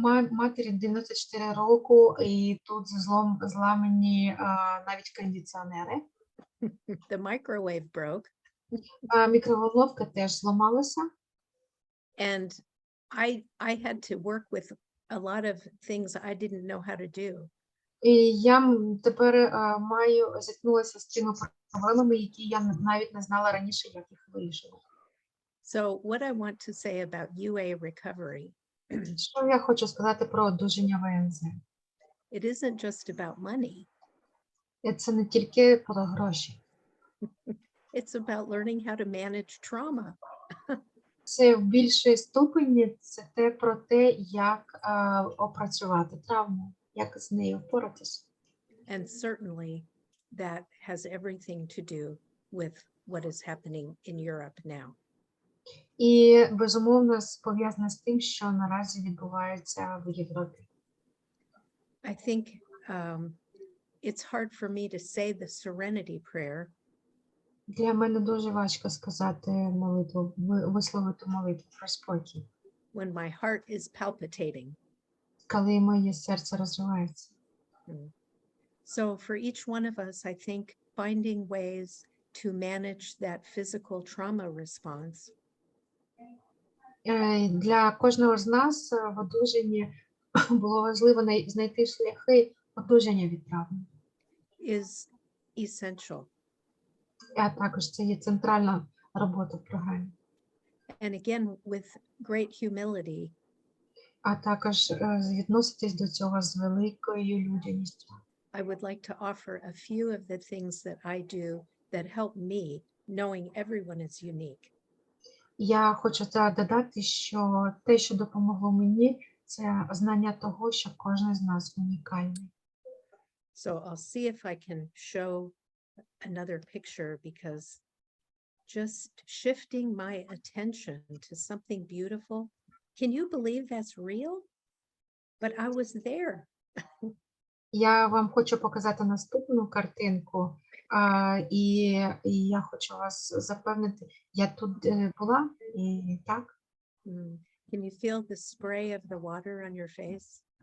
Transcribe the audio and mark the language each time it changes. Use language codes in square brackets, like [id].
[uk] Матері 94 року, і тут зламані навіть кондиціонери. [en] The microwave broke. [uk] Мікроволновка теж зламалася. [en] And I had to work with a lot of things I didn't know how to do. [uk] І я тепер зіткнулася з цими проблемами, які я навіть не знала раніше, як їх вирішувати. [en] So what I want to say about UA recovery. [uk] Що я хочу сказати про одужання ВНЗ? [en] It isn't just about money. [uk] Це не тільки про гроші. [en] It's about learning how to manage trauma. [uk] Це в більшій ступені це про те, як опрацювати травму, як з нею впоратися. [en] And certainly that has everything to do with what is happening in Europe now. [uk] І, безумовно, пов'язане з тим, що наразі відбувається в Європі. [en] I think it's hard for me to say the serenity prayer. [uk] Для мене дуже важко сказати молитву, висловити молитву про спокій. [en] When my heart is palpitating. [uk] Коли моє серце розривається. [en] So for each one of us, I think finding ways to manage that physical trauma response. [uk] Для кожного з нас в одужанні було важливо знайти шляхи одужання від травми. [en] Is essential. [uk] А також це є центральна робота в програмі. [en] And again, with great humility. [uk] А також відноситись до цього з великою людяністю. [en] I would like to offer a few of the things that I do that help me, knowing everyone is unique. [uk] Я хочу додати, що те, що допомогло мені, це знання того, що кожен з нас унікальний. [en] So I'll see if I can show another picture, because just shifting my attention to something beautiful. Can you believe that's real? But I was there. [uk] Я вам хочу показати наступну картинку, і я хочу вас запевнити, я тут була, і так. [en] Can you feel the spray of the water on your face?